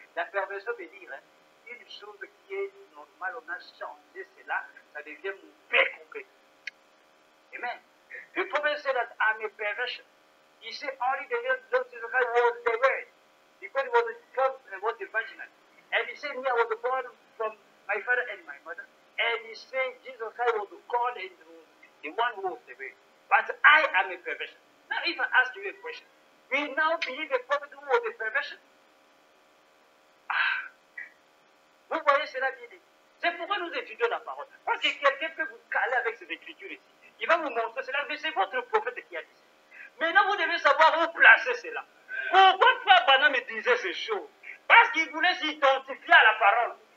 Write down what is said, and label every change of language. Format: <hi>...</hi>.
<fr>La perversion veut dire une chose qui est normale, on a changé cela, ça devient mauvais complètement. Amen.</fr> <en>The prophet said that I'm a perversion. He said only the Lord Jesus Christ was the word, because it was the virginal. And he said, me, I was born from my father and my mother. And he said, Jesus Christ was God and the one who was the way. But I am a perversion. Now, if I ask you a question, we now believe a prophet who was a perversion?</en> <fr>Vous voyez cela bien dit. C'est pourquoi nous étudions la parole. Parce que quelqu'un peut vous caler avec ces écritures ici. Il va vous montrer cela, mais c'est votre prophète qui a dit ça. Maintenant, vous devez savoir où placer cela. Pourquoi Frère Branham disait ces choses? Parce qu'il voulait s'identifier à la parole.</fr>